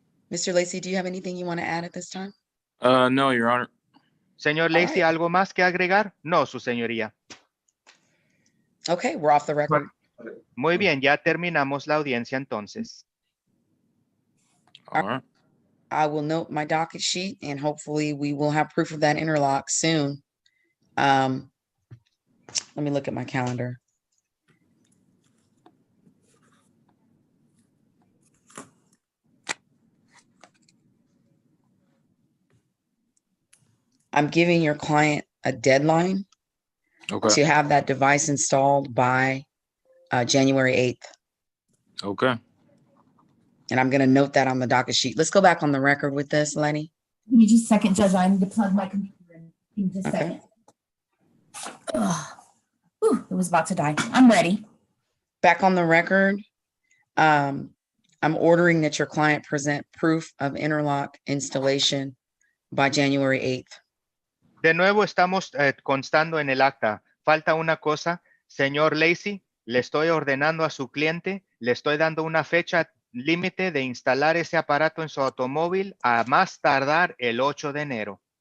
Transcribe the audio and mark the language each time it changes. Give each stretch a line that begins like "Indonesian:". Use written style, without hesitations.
English: Mr. Lacey, do you have anything you want to add at this time? No, Your Honor.
Spanish: Señor Lacey, ¿algo más que agregar? No, su señoría.
English: Okay, we're off the record.
Spanish: Muy bien, ya terminamos la audiencia entonces.
English: All right. I will note my docket sheet, and hopefully we will have proof of that interlock soon. Let me look at my calendar. I'm giving your client a deadline to have that device installed by January 8th. Okay. And I'm going to note that on the docket sheet. Let's go back on the record with this, Lenny. Give me just a second, Judge. I need to plug my computer in. Give me just a Okay. second. Whew, it was about to die. I'm ready. Back on the record, I'm ordering that your client present proof of interlock installation by January 8th.
Spanish: De nuevo estamos constando en el acta. Falta una cosa. Señor Lacey, le estoy ordenando a su cliente, le estoy dando una fecha límite de instalar ese aparato en su automóvil a más tardar el 8 de enero.